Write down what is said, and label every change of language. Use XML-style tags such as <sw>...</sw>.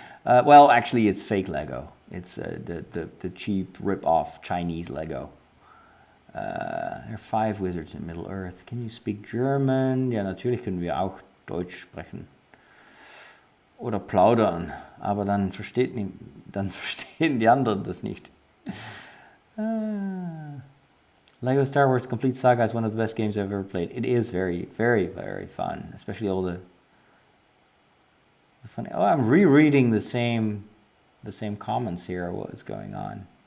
<en>Well, actually, it's fake Lego. It's the cheap rip-off Chinese Lego. There are 5 wizards in Middle Earth. Can you speak German?</en> <de>Ja, natürlich können wir auch Deutsch sprechen. Oder plaudern. Aber dann verstehen die anderen das nicht.</de> <en>Lego Star Wars Complete Saga is one of the best games I've ever played. It is very, very, very fun, especially all the funny. Oh, I'm rereading the same comments here. What is going on?</en>